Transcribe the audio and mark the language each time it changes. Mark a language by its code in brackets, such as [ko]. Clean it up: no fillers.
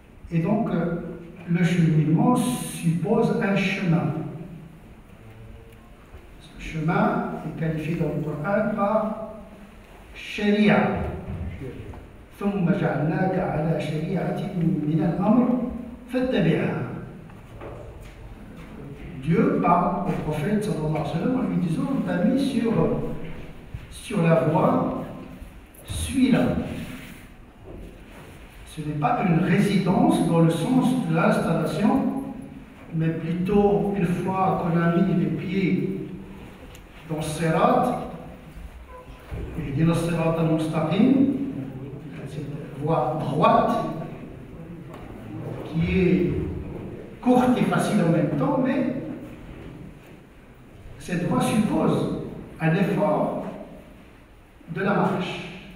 [fr] Et donc, le cheminement suppose un chemin. Ce chemin est qualifié dans le Coran par sharia. [ar] ثم جعلناك على شريعة من الأمر فاتبعها. [fr] Dieu parle au prophète sallallahu alayhi wa sallam en lui disant on t'a mis sur la voie, suis-la. Ce n'est pas une résidence dans le sens de l'installation, mais plutôt une fois qu'on a mis les pieds dans le Sirat, et dit le Sirat al-Mustaqim, cette voie droite qui est courte et facile en même temps, mais cette voie suppose un effort de la marche.